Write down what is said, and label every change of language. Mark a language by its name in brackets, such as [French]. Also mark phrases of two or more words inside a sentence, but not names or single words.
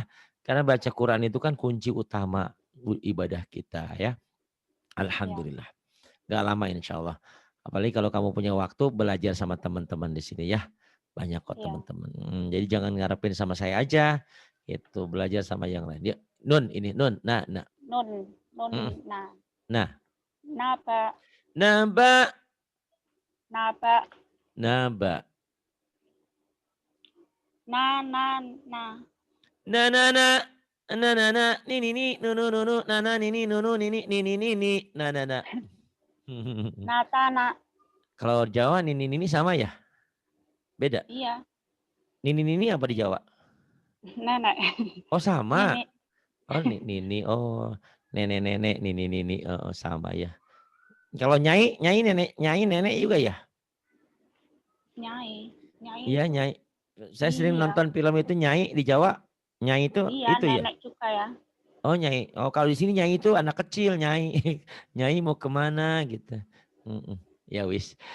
[Indonesian] Karena baca Quran itu kan kunci utama ibadah kita ya. Ya, Alhamdulillah. Gak lama [Arabic] insya Allah. [Indonesian] Apalagi kalau kamu punya waktu belajar sama teman-teman di sini ya. Banyak kok ya. teman-teman. Jadi jangan ngarepin sama saya aja. Itu belajar sama yang lain. Dia, Nun ini Nun. Nah, nah. Nun, nun, Mm, na. Nah, Naba, naba, naba. naba. Na, na, na. Na na na. Na na na. Ni nu nu nu nu. Na na ni nu nu ni. Na na na. Natana. Kalau Jawa ni sama ya? Beda. Iya, Ni apa di Jawa? nenek. Oh sama. Nini, Oh nini. Oh nenek-nenek nini. Oh, sama ya. Kalau nyai nenek juga ya? nyai. Nyai, Iya nyai. Saya sering iya. nonton film itu nyai di Jawa. Nyai Iya, itu ya. nenek juga ya. Oh Nyai. Oh kalau di sini Nyai itu anak kecil Nyai. Nyai mau kemana gitu. [Javanese] Ya wis.